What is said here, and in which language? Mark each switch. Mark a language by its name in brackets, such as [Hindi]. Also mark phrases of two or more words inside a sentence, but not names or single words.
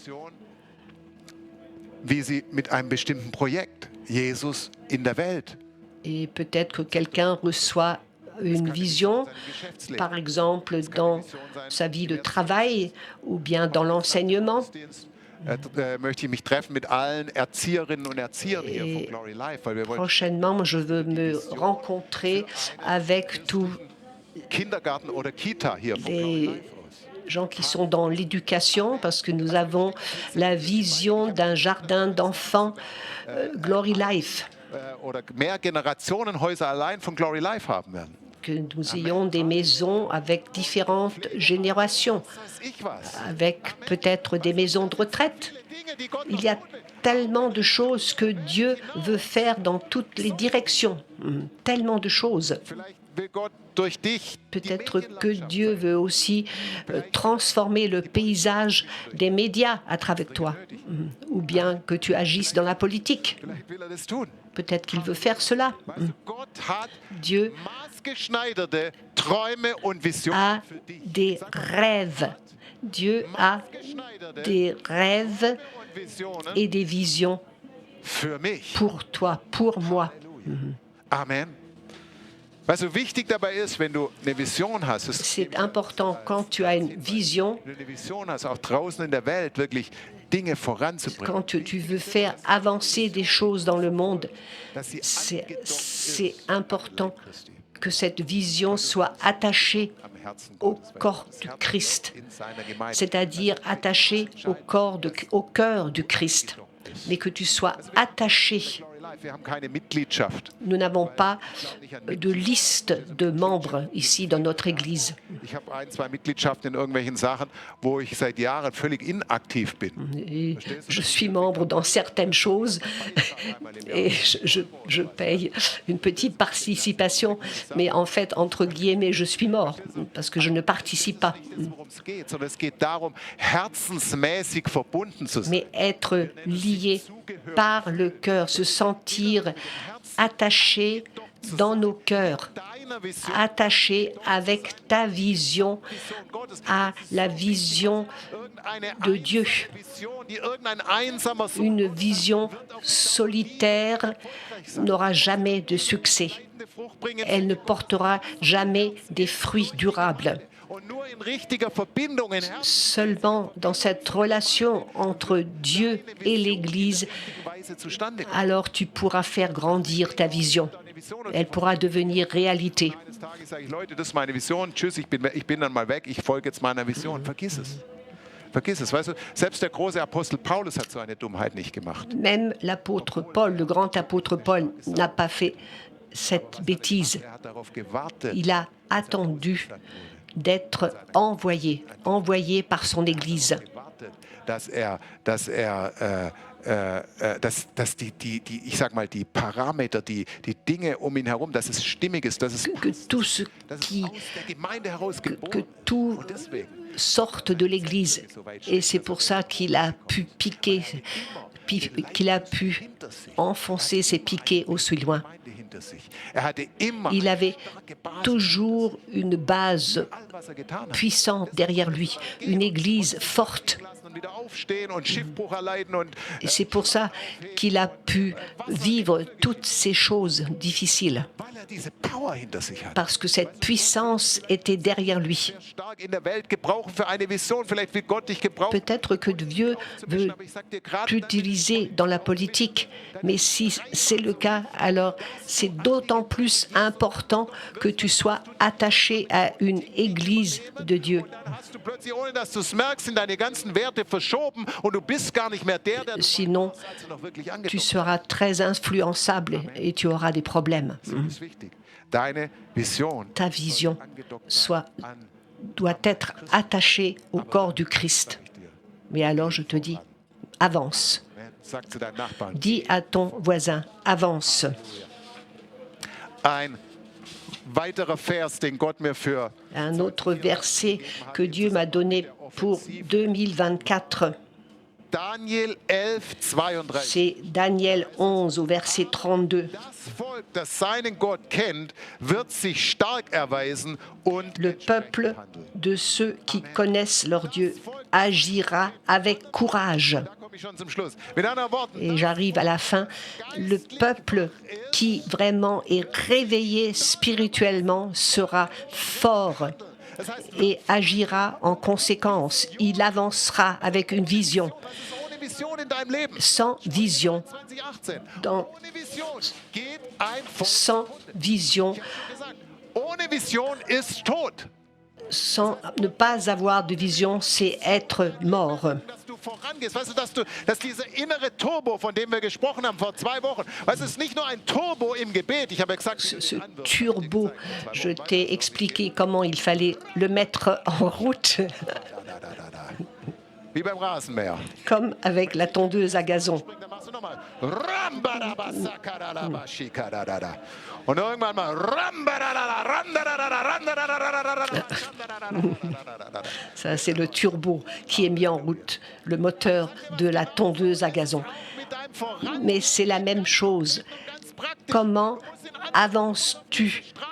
[French] Et peut-être que quelqu'un reçoit une vision, par exemple dans sa vie de travail ou bien dans l'enseignement [German] möchte ich mich treffen mit allen Erzieherinnen und Erziehern hier von Glory Life, weil wir wollen [French] Prochainement, je veux me rencontrer avec tous [German] Kindergarten oder Kita hier von Glory [French] les [German] Life aus. [French] gens qui sont dans l'éducation, parce que nous avons la vision d'un jardin d'enfants Glory Life, [German] Oder mehr Generationenhäuser allein von Glory Life haben werden. [French] que nous ayons des maisons avec différentes générations, [German] Ich was. [French] avec peut-être des maisons de retraite. [German] Dinge, die Gott [French] Il y a tellement de choses que Dieu veut faire dans toutes les directions. Tellement de choses. [German] vielleicht will Gott durch dich die [French] Peut-être que [German] Medienlandschaft [French] Dieu veut aussi transformer le paysage des médias à travers toi. Ou bien que tu agisses dans la politique. [German] Vielleicht will das tun. [French] Peut-être qu'il veut faire cela. [German] Weißt du, Gott hat [French] Dieu [German] maßgeschneiderte Träume und Visionen [French] a [German] für dich. [French] des rêves. Dieu a [German] Maßgeschneiderte [French] des rêves [German] und Visionen [French] et des visions [German] für mich. [French] pour toi, pour moi. Amen. [German] Was so wichtig dabei ist, wenn du eine Vision hast, ist, [French] C'est important quand tu as une vision, [German] wenn du eine Vision hast, auch draußen in der Welt wirklich Dinge voranzubringen, [French] quand tu veux faire avancer des choses dans le monde. [German] dass sie [French] C'est important que cette vision soit attachée [German] am Herzen [French] au [German] Gottes, [French] corps [German] das [French] du [German] Herz [French] Christ, [German] in seiner Gemeinde. [French] c'est-à-dire attachée au cœur du Christ, mais que tu sois attaché. [German] Glory Life, wir haben keine Mitgliedschaft. [French] Nous n'avons pas de liste de membres ici dans notre Église. [German] Ich habe ein, zwei Mitgliedschaften in irgendwelchen Sachen, wo ich seit Jahren völlig inaktiv bin. [French] Et je suis membre dans certaines choses et je paye une petite participation, mais en fait, entre guillemets, je suis mort parce que je ne participe pas. [German] Worum es geht, sondern es geht darum, herzensmäßig verbunden zu sein. [French] Mais être lié par le cœur, se sentir attaché dans nos cœurs, [German] Deiner Vision [French] attaché avec ta vision [German] Gottes, [French] à la vision [German] irgendeine [French] de Dieu. [German] Vision, die irgendein einsamer Sohn [French] Une vision solitaire n'aura jamais de succès. [German] eine Frucht bringen [French] Elle ne portera jamais des fruits durables. [German] und nur in richtiger Verbindung, in [French] Seulement dans cette relation entre Dieu et l'Église, [German] Weise zustande kommt. [French] alors tu pourras faire grandir ta vision. Elle pourra devenir réalité. [German] Eines Tages sage ich, Leute, das ist meine Vision, tschüss, ich bin dann mal weg, ich folge jetzt meiner Vision. Vergiss es. Vergiss es, weißt du, selbst der große Apostel Paulus hat so eine Dummheit nicht gemacht. [French] Même l'apôtre Paul, le grand apôtre Paul, n'a pas fait cette bêtise. [German] Er hat darauf gewartet, [French] Il a attendu d'être envoyé par son Église. [German] gewartet, dass ich sag mal, die Parameter, die Dinge um ihn herum, dass es stimmig ist, dass es [French] Que tout ce [German] dass es [French] qui, [German] aus der Gemeinde heraus [French] que [German] geboren [French] tout [German] und deswegen [French] sorte de l'Église. Et c'est pour ça qu'il a pu piquer, qu'il a pu enfoncer ses piquets aussi loin. [German] Gemeinde hinter sich. Er hatte immer [French] Il avait [German] starke Basis, [French] toujours une base [German] all was er getan hat. [French] puissante derrière lui, une Église forte. [German] Lassen und wieder aufstehen und Schiffbruch erleiden und [French] Et c'est pour ça qu'il a pu vivre toutes ces choses difficiles, [German] weil er diese Power hinter sich hat. [French] parce que cette puissance était derrière lui. [German] Stark in der Welt gebrauchen für eine Vision. Vielleicht will Gott dich gebrauchen. [French] Peut-être que Dieu veut [German] Aber ich sag dir gerade, [French] t'utiliser dans la politique, mais si c'est le cas, alors c'est d'autant plus important que tu sois attaché à une église de Dieu. [German] dann hast du plötzlich, ohne dass du es merkst, sind deine ganzen Werte verschoben und du bist gar nicht mehr der du [French] Sinon, [German] warst, als du noch wirklich [French] tu [German] angedockt [French] seras très influençable et tu auras des problèmes. [German] bist. Das ist wichtig. Deine Vision [French] Ta vision [German] angedockt [French] soit, [German] sein an [French] doit être attachée au corps du Christ. [German] dir. [French] Mais alors je te dis, avance. [German] Amen. Sag zu deinem Nachbarn. [French] Dis à ton voisin, avance. [German] Ein weiterer Vers, den Gott mir für [French] Un autre verset que Dieu m'a donné pour 2024, [German] Daniel 11, 32. [French] c'est Daniel 11 au verset 32. [German] Das Volk, das seinen Gott kennt, wird sich stark erweisen und [French] Le peuple de ceux qui connaissent leur Dieu agira avec courage. [German] Da komme ich schon zum Schluss. Mit anderen Worten, [French] Et j'arrive à la fin. Le peuple qui vraiment est réveillé spirituellement sera fort et agira en conséquence. Il avancera avec une vision. Sans vision, sans vision, sans ne pas avoir de vision, c'est être mort. [German] Dass dieser innere Turbo, von dem wir gesprochen haben vor 2 Wochen, es ist nicht nur ein Turbo im Gebet. Ich habe gesagt, [French] ce turbo, je t'ai expliqué comment il fallait le mettre en route. [German] Wie beim Rasenmäher. [French] Comme avec la tondeuse à gazon. [German] Und irgendwann mal [French] ça, c'est le turbo qui est mis en route, le moteur de la tondeuse à gazon. Mais c'est la même chose. Comment avances-tu?